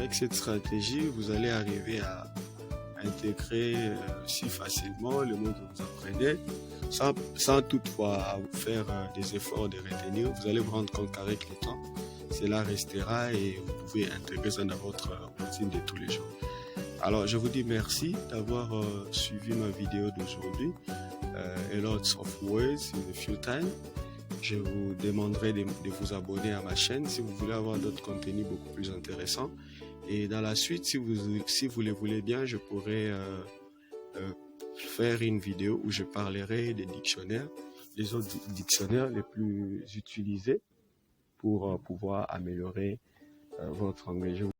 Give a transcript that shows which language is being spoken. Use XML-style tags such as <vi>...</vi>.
<fr>Avec cette stratégie, vous allez arriver à intégrer si facilement les mots que vous apprenez, sans toutefois faire des efforts de retenir. Vous allez vous rendre compte qu'avec le temps, cela restera et vous pouvez intégrer ça dans votre routine de tous les jours. Alors, je vous dis merci d'avoir suivi ma vidéo d'aujourd'hui.</fr> <en>A lot of words in a few time.</en> <fr>Je vous demanderai de vous abonner à ma chaîne si vous voulez avoir d'autres contenus beaucoup plus intéressants. Et dans la suite, si vous le voulez bien, je pourrais faire une vidéo où je parlerai des dictionnaires, les autres dictionnaires les plus utilisés pour pouvoir améliorer votre anglais.</fr>